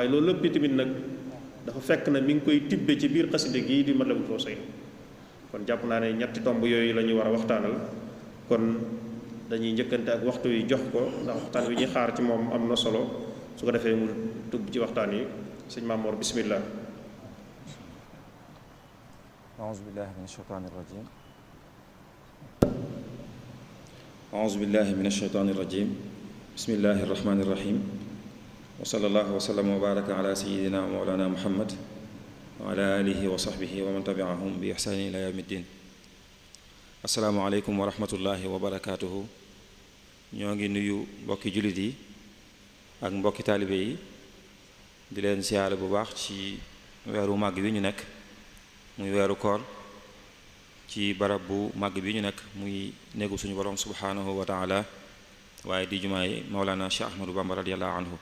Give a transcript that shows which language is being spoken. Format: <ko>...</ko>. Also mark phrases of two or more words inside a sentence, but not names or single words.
<wo>waaye loolu lépp tamit nag dafa fekk na mi ngi koy tibbe ci biir xasida gii di Matlabul Fawzayni. kon jàpp naa ne ñetti tomb yooyu la ñu war a waxtaanal, kon dañuy njëkkante ak waxtu yi jox ko ndax waxtaan wi ñuy xaar ci moom am na solo. su ko defee mu tubb ci waxtaan yi. sëñ Mamoor bismillah.</wo> <ar>أعوذ بالله من الشيطان الرجيم أعوذ بالله من الشيطان الرجيم بسم الله الرحمن الرحيم وصلى الله وسلم وبارك على سيدنا ومولانا محمد وعلى آله وصحبه ومن تبعهم بإحسان إلى يوم الدين. السلام عليكم ورحمة الله وبركاته.</ar> <wo>ñoo ngi nuyu mbokki jullit yi ak mbokki taalibe yi di leen siyaare bu baax ci weeru màgg wi ñu nekk muy weeru koor, ci barab bu màgg bi ñu nekk muy néegu suñu borom</wo> <ar>سبحانه وتعالى,</ar> <wo>waaye di jumaay Mawlana Cheikh Ahmadou Bamba</wo> <ar>رضي الله عنه.</ar>